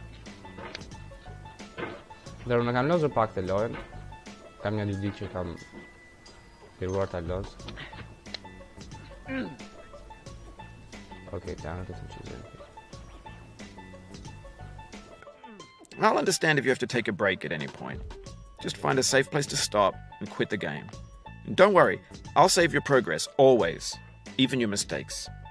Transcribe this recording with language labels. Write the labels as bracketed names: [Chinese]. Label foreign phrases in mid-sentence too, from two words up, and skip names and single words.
[Albanian] Dhe unë kam lozur pak të lojën. Kam një ditë që kam filluar ta loz. [English] Okay, down to some. I'll understand if you have to take a break at any point. Just find a safe place to stop and quit the game. And don't worry, I'll save your progress, always, even your mistakes.